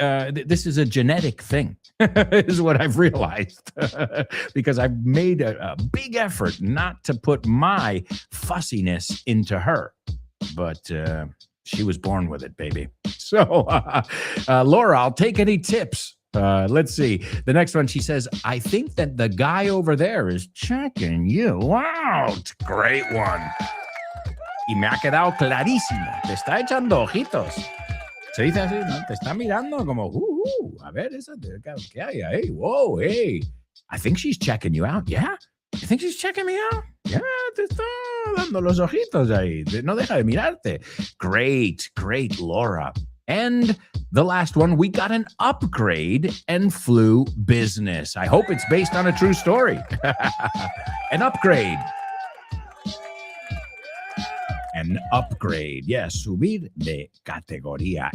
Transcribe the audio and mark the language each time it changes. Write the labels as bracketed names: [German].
[English] This is a genetic thing, is what I've realized, because I've made a big effort not to put my fussiness into her, but she was born with it, baby. So, Laura, I'll take any tips. Let's see. The next one, she says, I think that the guy over there is checking you out. Great one. [Spanish] Y me ha quedado clarísimo. Te está echando ojitos. Se dice así, ¿no? Te está mirando como, a ver, ¿qué hay ahí? [English] Whoa, hey. I think she's checking you out. Yeah? You think she's checking me out? [Spanish] Yeah, te está dando los ojitos ahí. No deja de mirarte. Great, Laura. [English] And the last one, we got an upgrade and flew business. I hope it's based on a true story. An upgrade. An upgrade. Yes, [Spanish] subir de categoría.